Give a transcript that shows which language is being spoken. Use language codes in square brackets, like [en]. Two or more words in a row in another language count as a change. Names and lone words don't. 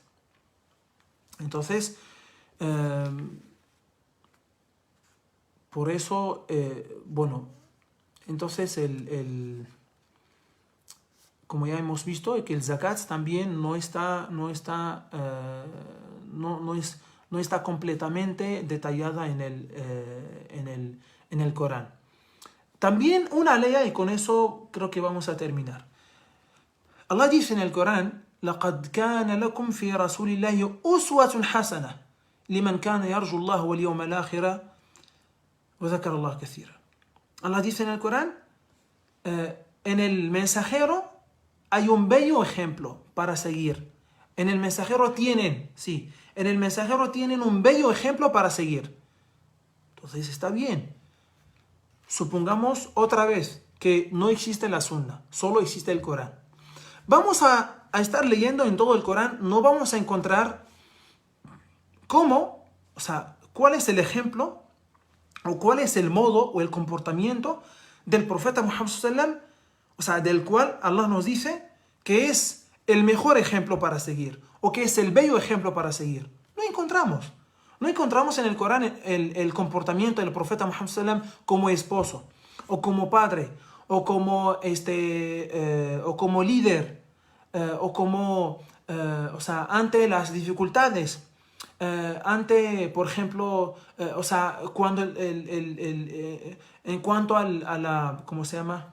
[es] Entonces, por eso, entonces como ya hemos visto, que el zakat también no está completamente detallada en el Corán. También una ley, y con eso creo que vamos a terminar. Allah dice en el Corán: [ar] لَقَدْ كَانَ لَكُمْ فِي رَسُولِ اللَّهِ أُسْوَةٌ حَسَنَةٌ لِمَنْ كَانَ يَرْجُو اللَّهَ وَالْيَوْمَ الْآخِرَ وَذَكَرَ اللَّهَ كَثِيرًا. [es] Allah dice en el Corán, en el mensajero hay un bello ejemplo para seguir. En el mensajero tienen un bello ejemplo para seguir. Entonces está bien. Supongamos otra vez que no existe la Sunna, solo existe el Corán. Vamos a estar leyendo en todo el Corán, no vamos a encontrar cuál es el ejemplo o cuál es el modo o el comportamiento del profeta Muhammad [ar] صلى الله عليه وسلم, [es] o sea, del cual Allah nos dice que es el mejor ejemplo para seguir o que es el bello ejemplo para seguir. No encontramos. No encontramos en el Corán el comportamiento del profeta Muhammad sallam como esposo, o como padre, o como líder, o sea, ante las dificultades, ante, por ejemplo, o sea, cuando en cuanto a la, ¿cómo se llama?